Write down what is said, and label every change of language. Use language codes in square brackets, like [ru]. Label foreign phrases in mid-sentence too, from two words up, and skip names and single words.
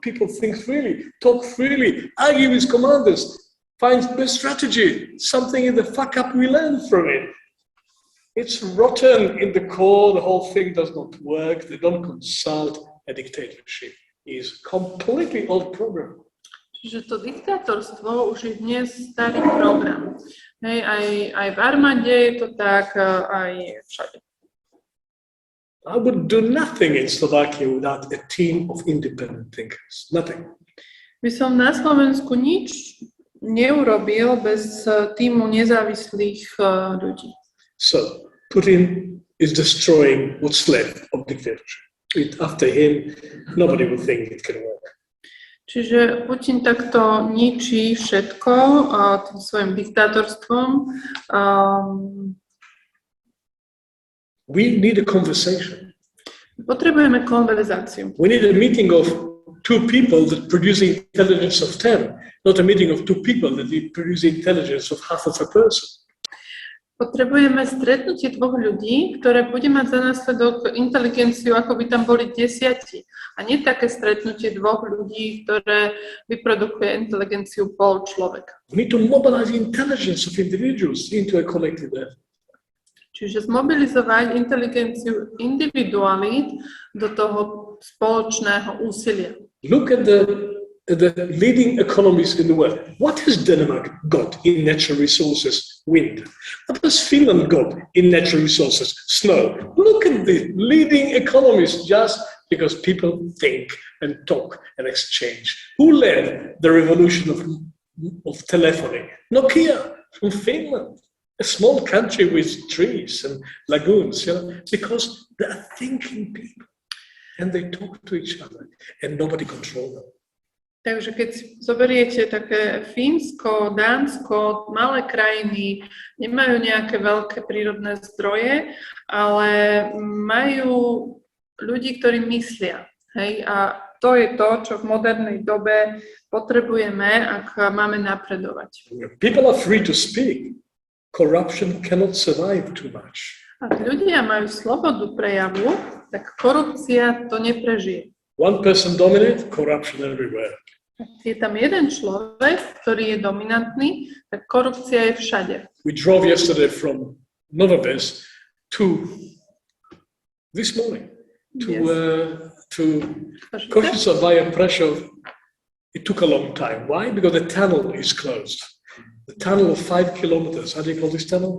[en] People think freely, talk freely, argue with commanders, find the strategy. Something in the fuck up we learn from it. It's rotten in the core, the whole thing does not work, they don't consult, a dictatorship is completely old program. [sk] Čiže to diktátorstvo už je dnes starý program. Hej, aj v armáde je to tak, aj všade. [en] I would do nothing in Slovakia without a team of independent thinkers. Nothing. [sk] By som na Slovensku nič neurobil bez týmu nezávislých ľudí. [en] So, Putin is destroying what's left of dictatorship. After him, nobody will think it can work. [sk] Čiže Putin takto ničí všetko tým svojim diktátorstvom. [en] We need a conversation. [sk] Potrebujeme konverzáciu. [en] We need a meeting of 2 people that produce the intelligence of 10, not a meeting of 2 people that produce the intelligence of half of a person. [sk] Potrebujeme stretnutie 2 ľudí, ktoré bude mať za následok inteligenciu, ako by tam boli 10. A nie také stretnutie 2 ľudí, ktoré vyprodukuje inteligenciu pol človeka. [en] We need to mobilize the intelligence of individuals into a collective effort. [sk] Čiže zmobilizovať inteligenciu individualít do toho spoločného úsilia. [en] Look at the leading economies in the world. What has Denmark got in natural resources? Wind. What has Finland got in natural resources? Snow. Look at the leading economies just because people think and talk and exchange. Who led the revolution of telephony? Nokia from Finland. A small country with trees and lagoons, because they are thinking people and they talk to each other and nobody controls them. [sk] Takže keď zoberiete také Fínsko, Dánsko, malé krajiny, nemajú nejaké veľké prírodné zdroje, ale majú ľudí, ktorí myslia. Hej? A to je to, čo v modernej dobe potrebujeme, ak máme napredovať. [en] People are free to speak. Corruption cannot survive too much. [sk] Ak ľudia majú slobodu prejavu, tak korupcia to neprežije. [en] One person dominate, corruption everywhere. [sk] Je tam jeden človek, ktorý je dominantný, tak korupcia je všade. [en] We drove yesterday from Novobes to this morning to Pašite? Košice via pressure. It took a long time. Why? Because the tunnel is closed. The tunnel of 5 kilometers. How do you call this tunnel?